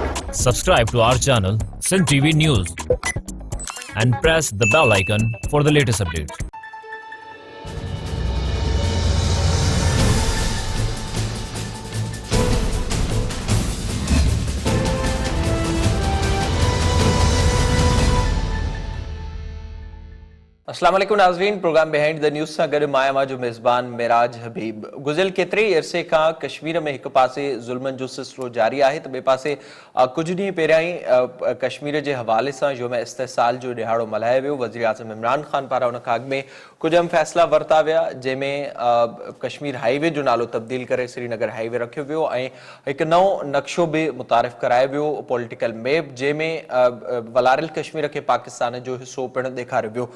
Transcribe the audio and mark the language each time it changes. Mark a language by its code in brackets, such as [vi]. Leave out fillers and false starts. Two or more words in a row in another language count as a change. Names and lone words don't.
[en] Subscribe to our channel, Sin TV News, and press the bell icon for the latest updates. [sd] अस्सलाम वालेकुम नाज़रीन, प्रोग्राम बिहाइंड द न्यूज़ सां गॾु मां जो मेज़बान मिराज हबीब। गुज़िरियल केतिरे ई अरसे खां कश्मीर में हिकु पासे ज़ुल्मनि जो सिलसिलो जारी आहे त ॿिए पासे कुझु ॾींहं पहिरियां ई कश्मीर जे हवाले सां योम इस्तिहसाल जो ॾिहाड़ो मल्हायो वियो। वज़ीर आज़म इमरान ख़ान पारां उन खां अॻु में कुझु अहम फ़ैसिला वरिता विया, जंहिंमें कश्मीर हाईवे जो नालो तब्दील करे श्रीनगर हाईवे रखियो वियो ऐं हिकु नओं नक्शो बि मुतारिफ़ करायो वियो, [en] political map, [sd] जंहिंमें वलारियल कश्मीर खे पाकिस्तान जो हिसो पिणु ॾेखारियो वियो।